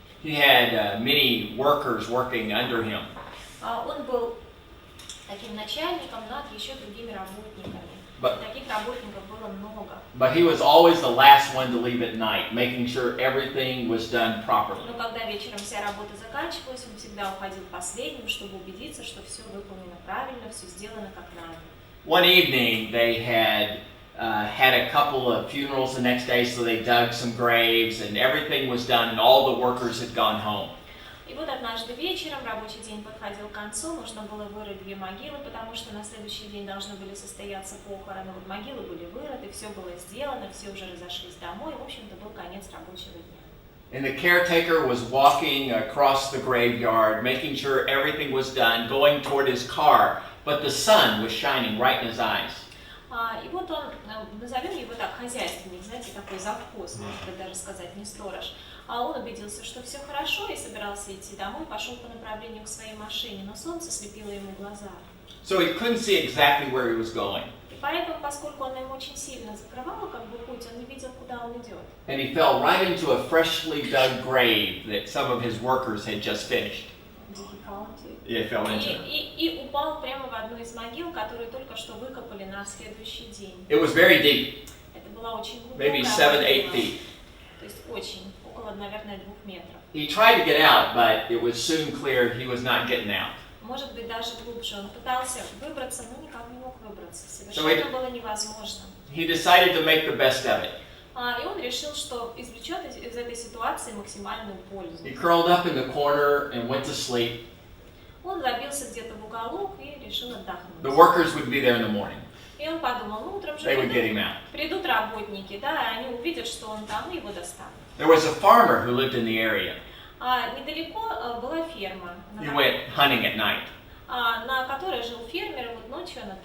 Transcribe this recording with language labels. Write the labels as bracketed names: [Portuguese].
[English] He had many workers working under him. [Russian] Он был таким начальником над еще другими работниками. Таких работников было много. [English] But he was always the last one to leave at night, making sure everything was done properly. [Russian] Но когда вечером вся работа заканчивалась, он всегда уходил последним, чтобы убедиться, что все выполнено правильно, все сделано как надо. [English] One evening they had a couple of funerals the next day, so they dug some graves and everything was done and all the workers had gone home. [Russian] И вот однажды вечером рабочий день подходил к концу, нужно было вырыть 2 могилы, потому что на следующий день должны были состояться похороны. Вот могилы были вырыты, все было сделано, все уже разошлись домой, в общем-то был конец рабочего дня. [English] And the caretaker was walking across the graveyard, making sure everything was done, going toward his car, but the sun was shining right in his eyes. [Russian] И вот он, назовем его так, хозяйственник, знаете, такой завхоз, может быть, даже сказать, не сторож. Он убедился, что все хорошо, и собирался идти домой, пошел по направлению к своей машине, но солнце слепило ему глаза. [English] So he couldn't see exactly where he was going. [Russian] И поэтому, поскольку оно ему очень сильно закрывало как бы путь, он не видел, куда он идет. [English] And he fell right into a freshly dug grave that some of his workers had just finished. Yeah, fell into it. [Russian] И упал прямо в одну из могил, которые только что выкопали на следующий день. [English] It was very deep. [Russian] Это была очень глубокая [English] Maybe 7-8 feet. [Russian] То есть очень, около, наверное, 2 метров. [English] He tried to get out, but it was soon clear he was not getting out. [Russian] Может быть, даже глубже. Он пытался выбраться, но никак не мог выбраться. Совершенно было невозможно. [English] He decided to make the best of it. [Russian] И он решил, что извлечет из этой ситуации максимальную пользу. [English] He curled up in the corner and went to sleep. [Russian] Он забился где-то в уголок и решил отдохнуть. [English] The workers would be there in the morning. [Russian] И он подумал, ну утром же придут работники, да, и они увидят, что он там, и его достанут. [English] There was a farmer who lived in the area. [Russian] Недалеко была ферма. [English] He went hunting at night. [Russian] На которой жил фермер, и вот ночью он